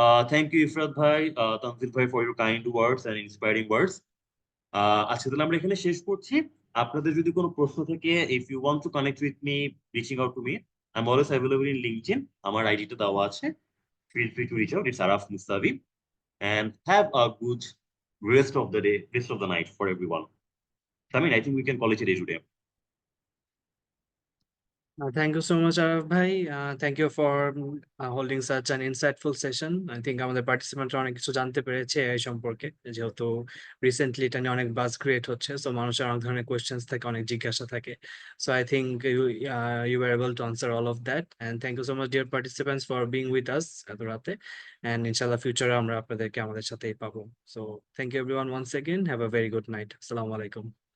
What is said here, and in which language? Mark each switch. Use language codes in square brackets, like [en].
[en] Thank you Ifrat ভাই, তানজিল ভাই, for your kind words and inspiring words. [bn] আজকে তাহলে আমরা এখানে শেষ করছি। আপনাদের যদি কোনো প্রশ্ন থেকে, [en] if you want to connect with me, reaching out to me, I am always available in LinkedIn, [bn] আমার আইডিটা দেওয়া আছে। [en] Feel free to reach out, it's Araf Mustafi, and have a good rest of the day, rest of the night for everyone. I mean, I think we can call it a day today. Thank you so much Araf ভাই, thank you for holding such an insightful session. I think [bn] আমাদের পার্টিসিপেন্টরা অনেক কিছু জানতে পেরেছে এই সম্পর্কে, যেহেতু recently এটা নিয়ে অনেক বাজ ক্রিয়েট হচ্ছে, সো মানুষের অনেক ধরনের কোয়েশ্চেন্স থাকে, অনেক জিজ্ঞাসা থাকে। [en] so I think you are able to answer all of that, and thank you so much dear participants for being with us [bn] এত রাতে, [en] and [bn] ইনশাল্লাহ ফিউচারে আমরা আপনাদেরকে আমাদের সাথেই পাবো। [en] So thank you everyone once again, have a very good night, আসসালামু আলাইকুম।